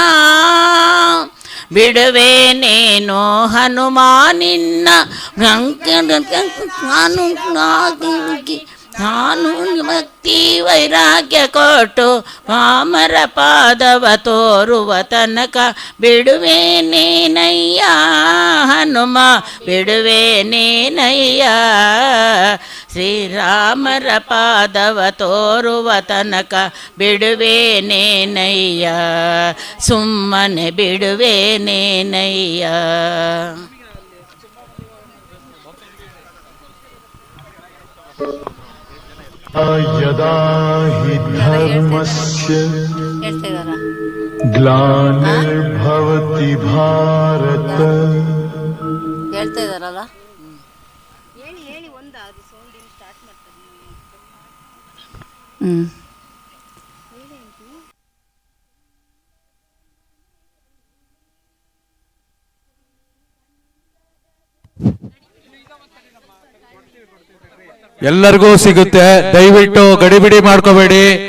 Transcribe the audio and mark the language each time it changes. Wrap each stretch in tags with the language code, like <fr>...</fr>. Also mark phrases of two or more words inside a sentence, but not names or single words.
<kn>ಬಿಡುವೇನೇನೋ ಹನುಮ ನಿನ್ನ ನಾನು ಭಕ್ತಿ ವೈರಾಗ್ಯ ಕೊಟ್ಟು ರಾಮರ ಪಾದವ ತೋರುವ ತನಕ ಬಿಡುವೇನೇನಯ್ಯ ಹನುಮ ಬಿಡುವೇನೇನಯ್ಯ ಶ್ರೀರಾಮರ ಪಾದವ ತೋರುವ ತನಕ ಬಿಡುವೇನೇನಯ್ಯ ಸುಮ್ಮನೆ ಬಿಡುವೇನೇನಯ್ಯ</kn> <sa>ಯದಾ ಹಿ ಧರ್ಮಸ್ಯ ಗ್ಲಾನಿರ್ಭವತಿ ಭಾರತ</sa> <kn>ಹೇಳ್ತಾ ಇದಾರಲ್ಲ ಹೇಳಿ ಹೇಳಿ ಒಂದು ಅದು</kn> <en>sound start</en> <kn>ಮಾಡ್ತಾರೆ ಎಲ್ಲರಿಗೂ ಸಿಗುತ್ತೆ, ದಯವಿಟ್ಟು ಗಡಿಬಿಡಿ ಮಾಡ್ಕೋಬೇಡಿ.</kn>